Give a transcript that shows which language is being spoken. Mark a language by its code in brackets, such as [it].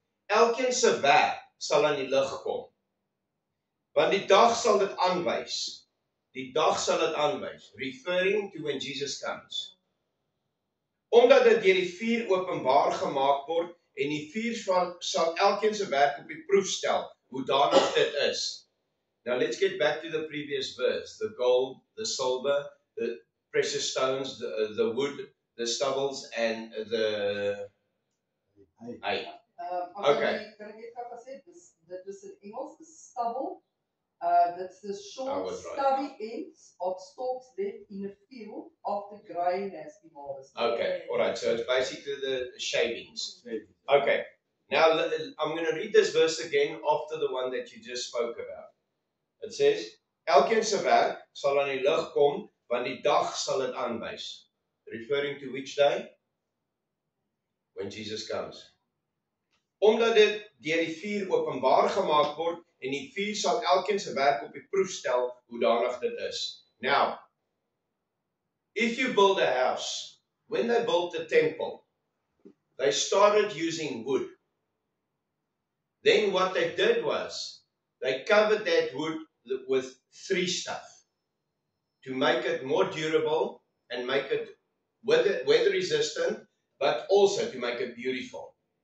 [af] Elkeen se werk sal aan die lig kom. Want die dag sal dit aanwys. Die dag sal dit aanwys. [en] Referring to when Jesus comes. [af] Omdat dit deur die vuur openbaar gemaak word en die vuur sal elkeen se werk op die proef stel, hoe danig dit is. [en] Now let's get back to the previous verse. The gold, the silver, the precious stones, the wood, the stubbles, and the hay. Okay. [af] Kan ek net gou sê dit is in Engels is stubble. [en] That's the short, stubby ends of stalks left in a field after grain has been harvested. Okay, all right. So it's basically the shavings. Okay. Now I'm going to read this verse again after the one that you just spoke about. It says, [af] elkeen se werk sal aan die lig kom, want die dag sal dit aanwys. [en] Referring to which day? When Jesus comes. [af] Omdat dit deur die vuur openbaar gemaak word, en die vuur sal elkeen se werk op die proef stel, hoedanig dit is. [en] Now, if you build a house, when they built the temple, they started using wood. Then what they did was, they covered that wood with 3 stuff to make it more durable and make it weather resistant, but also to make it beautiful.